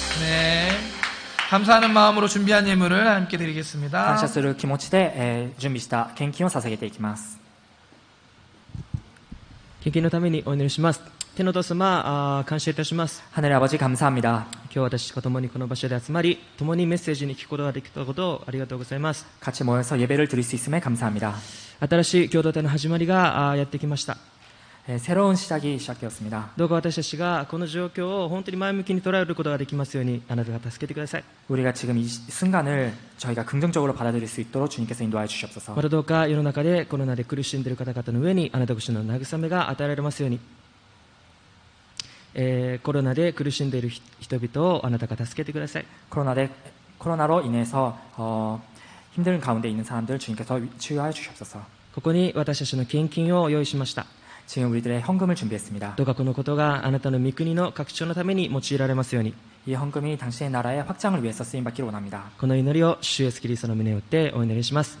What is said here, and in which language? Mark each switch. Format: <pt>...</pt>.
<ko>네, 감사하는 마음으로 준비한 예물을 함께</ko> <ja>感</ja> <ko>드리겠습니다.</ko> <ja>謝する気持ちで、準備した献金を捧げていきます。献金のためにお祈りします。天のお父様、感謝いたします。</ja> <ko>하늘의 아버지 감사합니다.</ko> <ja>今日私と共にこの場所で集まり、共にメッセージに聞くことができたことをありがとうございます。</ja> <ko>같이 모여서 예배를 드릴 수 있음에 감사합니다.</ko> <ja>新しい共同体の始まりがやってきました。</ja> <ko>새로운 시작이 시작되었습니다.</ko> <ja>どうか私たちがこの状況を本当に前向きに捉えることができますように、あなたが助けてください。</ja> <ko>우리가 지금 이 순간을 저희가 긍정적으로 받아들일 수 있도록 주님께서 인도하여 주시옵소서.</ko> <ja>またどうか世の中でコロナで苦しんでいる方々の上にあなたご主の慰めが与えられますように、コロナで苦しんでいる人々をあなたが助けてください。</ja> <ko>코로나로 인해서 힘든 가운데 있는 사람들 주님께서 치유하여 주시옵소서.</ko> <ja>ここに私たちの献金を用意しました。</ja> <ko>지금 우리들의 헌금을 준비했습니다.</ko> <ja>どうかこのことがあなたの御国の拡張のために用いられますように、</ja> <ko>이 헌금이 당신의 나라의 확장을 위해서 쓰임받기를 원합니다.</ko> <ja>この祈りを主イエスキリストの旨を打ってお祈りします。</ja>